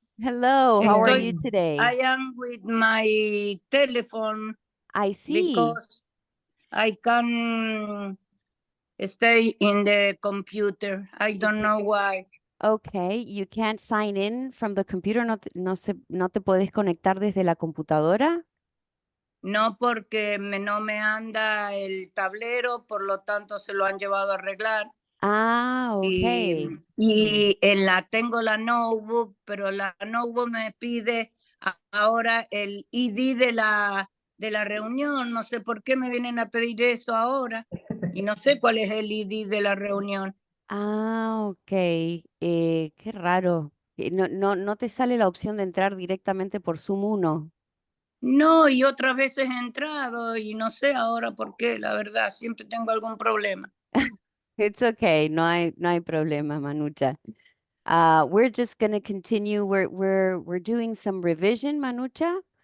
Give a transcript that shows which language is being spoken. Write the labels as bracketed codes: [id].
[en] Hello, how are you today? I am with my telephone. I see. Because I can stay in the computer. I don't know why. Okay, you can't sign in from the computer. [es] No te puedes conectar desde la computadora. No, porque no me anda el tablero, por lo tanto se lo han llevado a arreglar. Ah, ok. Y tengo la notebook, pero la notebook me pide ahora el ID de la reunión. No sé por qué me vienen a pedir eso ahora. Y no sé cuál es el ID de la reunión. Ah, ok. Qué raro. No te sale la opción de entrar directamente por Zoom 1. No, y otras veces he entrado y no sé ahora por qué, la verdad, siempre tengo algún problema. [en] It's okay. [es] No hay problema, Manucha. [en] We're just going to continue. We're doing some revision, Manucha.